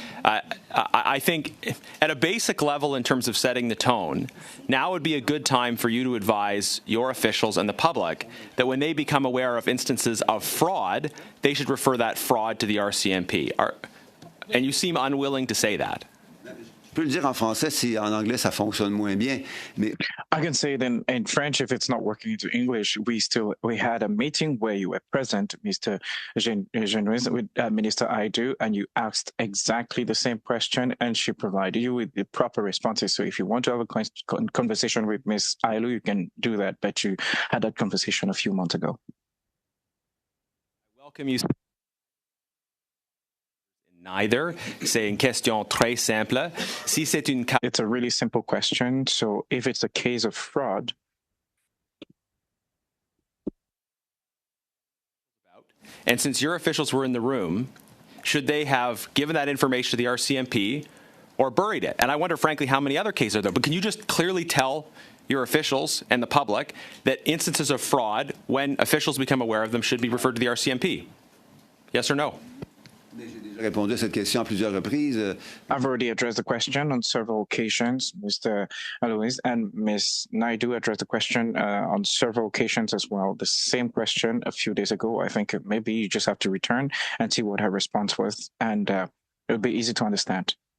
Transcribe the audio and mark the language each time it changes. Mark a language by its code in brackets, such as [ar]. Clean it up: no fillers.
[en] I think at a basic level in terms of setting the tone, now would be a good time for you to advise your officials and the public that when they become aware of instances of fraud, they should refer that fraud to the RCMP. And you seem unwilling to say that. [fr] Je peux le dire en français si en anglais ça fonctionne moins bien. Mais [en] I can say it in French if it's not working into English. We had a meeting where you were present, Mr. Jean-Yves, with Minister Aidu, and you asked exactly the same question, and she provided you with the proper responses. So if you want to have a conversation with Ms. Ailu, you can do that, but you had that conversation a few months ago. I welcome you. Neither. [fr] C'est une question très simple. Si c'est une... [en] It's a really simple question. So if it's a case of fraud, and since your officials were in the room, should they have given that information to the RCMP or buried it? And I wonder, frankly, how many other cases are there? But can you just clearly tell your officials and the public that instances of fraud, when officials become aware of them, should be referred to the RCMP? Yes or no? [fr] J'ai répondu à cette question à plusieurs reprises. [en] I've already addressed the question on several occasions, Mr. Alois, and Ms. Naidu addressed the question on several occasions as well. The same question a few days ago. I think maybe you just have to return and see what her response was, and it'll be easy to understand.